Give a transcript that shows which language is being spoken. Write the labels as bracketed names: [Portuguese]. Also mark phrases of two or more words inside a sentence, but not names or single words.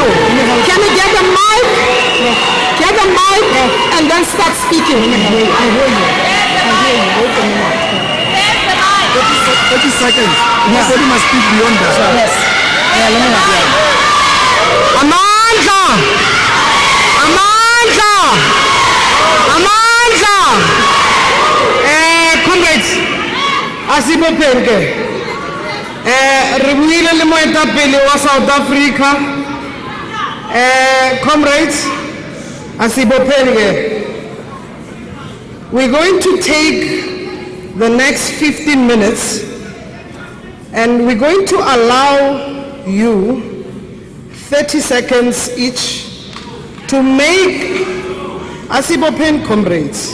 [English] Can you get a mic? Get a mic and then start speaking. I hear you. Wait a minute. 30 seconds. Nobody must speak beyond that. Yes. Yeah, let me have that. Amandla! Comrades, asibophenke. [Southern Sotho] Re buile le moetapele wa South Africa. [English] Comrades, asibophenke. We're going to take the next 15 minutes and we're going to allow you 30 seconds each to make Asibopen comrades.